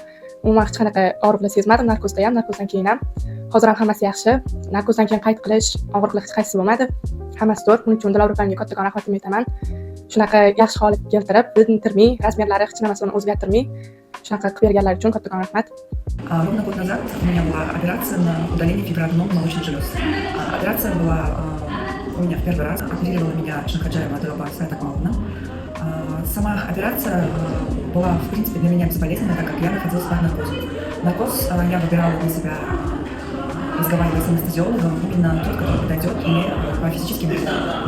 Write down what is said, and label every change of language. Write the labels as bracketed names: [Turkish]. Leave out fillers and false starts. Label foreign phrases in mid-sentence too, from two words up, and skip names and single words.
[Uzbek] Umuman hech qanaqa og'riqlar sezmadim. Narkozda ham, narkozdan keyin ham. Hozir ham hammasi yaxshi. Narkozdan keyin qayt qilish, og'riqlar hech qaysi bo'lmadi. Hammasi zo'r. Buning uchun Dilobar opamga kattakon rahmatimni aytaman. Shunaqa yaxshi holatga keltirib, bilintirmay, razmerlari hech narsani o'zgartirmay, shunaqa qilib berganlar uchun kattakon rahmat. [Russian] Ровно год назад у меня была операция на удаление фиброаденом молочных желез. Операция была у меня в первый раз. Оперировала меня Шанхаджаева Диlobar Света Павловна. Сама операция была, в принципе, для меня безболезненная, так как я находилась под наркозом. Наркоз я выбирала для себя, разговаривая с анестезиологом, именно тот, который подойдет мне по физическим признакам.